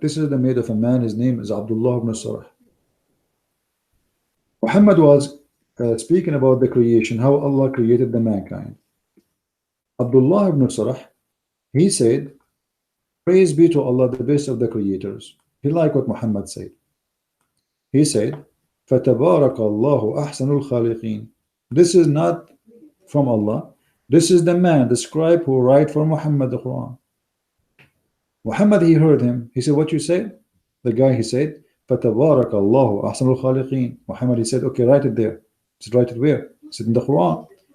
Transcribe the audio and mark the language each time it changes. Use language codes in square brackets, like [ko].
[en] This is the made of a man. His name is Abdullah ibn Sarah. Muhammad was speaking about the creation, how Allah created the mankind. Abdullah ibn Sarah, he said, praise be to Allah, the best of the creators. He liked what Muhammad said. [ar] He said, فَتَبَارَكَ اللَّهُ أَحْسَنُ الْخَالِقِينَ. [en] This is not from Allah. This is the man, the scribe who write for Muhammad the Quran. Muhammad, he heard him. He said, what you said? [ar] The guy, he said, فَتَبَارَكَ اللَّهُ أَحْسَنُ الْخَالِقِينَ. [en] Muhammad, he said, okay, write it there. He said, write it where? He said, in the Quran.